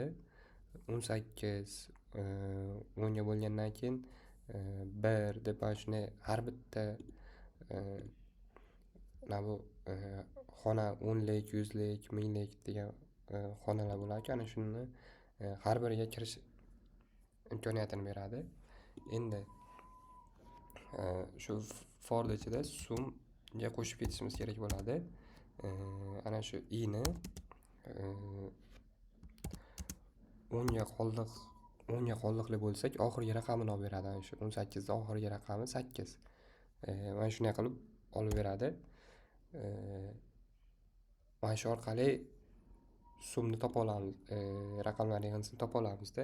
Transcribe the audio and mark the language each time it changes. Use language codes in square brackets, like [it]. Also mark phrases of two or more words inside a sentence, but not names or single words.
[uz] 18 10 ga bo'lgandan keyin 1 deb shunday har bitta bu xona 10lik, 100lik, 1000lik degan xonalar bo'lar ekan. Ana shuni har biriga kirish imkoniyatini beradi. Endi shu for ichida sumga qo'shib ketishimiz kerak bo'ladi. Ana shu i ni 10 ga qoldiqli bo'lsak, oxirgi raqamini olib beradi. Ana shu 18 da oxirgi raqami 8. Mana shunday qilib olib beradi. Mana shu orqali sumni topa olamiz, raqamlar yig'indisini topa olamizda.